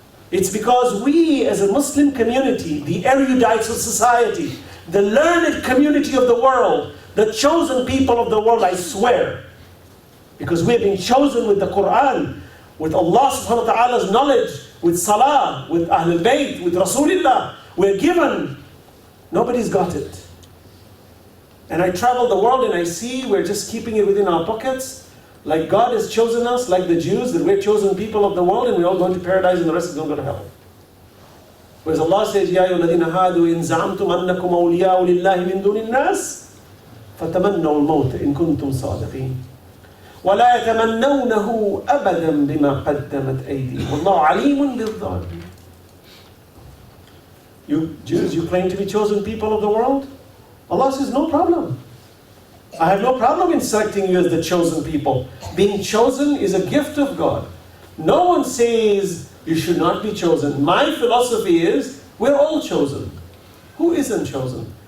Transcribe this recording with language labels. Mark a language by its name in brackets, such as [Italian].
[English] It's because we, as a Muslim community, the erudites of society, the learned community of the world, the chosen people of the world, I swear, because we have been chosen with the Quran, with Allah subhanahu wa ta'ala's knowledge, with Salah, with Ahlul Bayt, with Rasulullah, we're given. Nobody's got it. And I travel the world and I see we're just keeping it within our pockets. Like God has chosen us, like the Jews, that we're chosen people of the world and we're all going to paradise and the rest is going to go to hell. Whereas Allah says, [Arabic] يَا أَيُّهَا الَّذِينَ هَادُوا إِن زَعَمْتُمْ أَنَّكُمْ أَوْلِيَاءُ لِلَّهِ مِن دُونِ النَّاسِ فَتَمَنَّوُا الْمَوْتَ إِن كُنتُمْ صَادِقِينَ وَلَا يَتَمَنَّوْنَهُ أَبَدًا بِمَا قَدَّمَتْ أَيْدِيهِمْ وَاللَّهُ عَلِيمٌ بِالظَّالِمِينَ. [English] You Jews, you claim to be chosen people of the world? Allah says, no problem. I have no problem in selecting you as the chosen people. Being chosen is a gift of God. No one says you should not be chosen. My philosophy is, we're all chosen. Who isn't chosen?